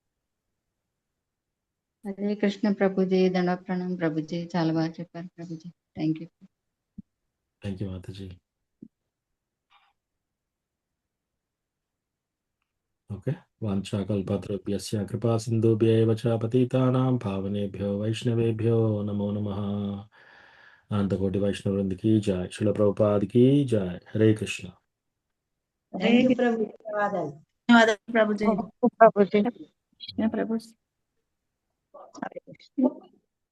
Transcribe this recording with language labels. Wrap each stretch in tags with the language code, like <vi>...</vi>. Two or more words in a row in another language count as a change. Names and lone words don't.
<te>హరే కృష్ణ ప్రభుజీ, దండ ప్రణామం ప్రభుజీ, చాలా బాగా చెప్పారు ప్రభుజీ.</te> <en>thank you</en> <sa>మాతాజీ. ఓకే, వాంఛాకల్పతరుభ్యస్య కృపా సింధుభ్యైవ చ పతితానాం పావనేభ్యో వైష్ణవేభ్యో నమో నమః.</sa> <te>అనంతకోటి వైష్ణవ వృందకి జై, శిల ప్రభుపాద్ కి జై. హరే కృష్ణ. ధన్యవాదాలు ప్రభుజీ. ప్రభుజీ. హరే కృష్ణ.</te>